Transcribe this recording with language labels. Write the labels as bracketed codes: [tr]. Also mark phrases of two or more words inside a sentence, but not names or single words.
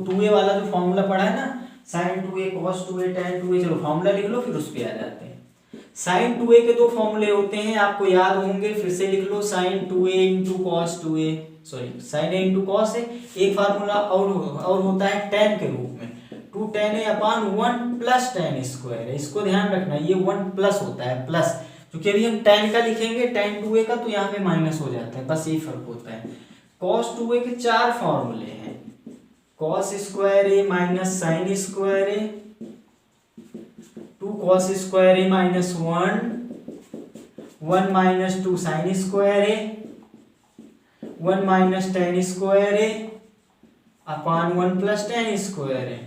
[hi] 2a वाला जो फॉर्मूला पढ़ा है ना, [en] sin 2a cos 2a tan 2a, [hi] चलो फॉर्मूला लिख लो फिर उस पे आ जाते हैं। sin 2a के दो फॉर्मूले होते हैं, आपको याद होंगे, फिर से लिख लो sin 2a × cos 2a, सॉरी sin a × cos a। एक फार्मूला और होता है tan के रूप में, 2 tan a/1 [en] plus tan square. [hi] इसको ध्यान रखना, ये 1 प्लस होता है, प्लस, क्योंकि अभी हम tan का लिखेंगे tan 2a का, तो यहाँ पे माइनस हो जाता है, बस यही फर्क होता है। [en] cos 2a [hi] के 4 फॉर्मूले हैं, [en] cos square a minus sine square a, 2 cos square a minus 1 minus 2 sine square a, 1 minus tan square a upon 1 plus tan square a.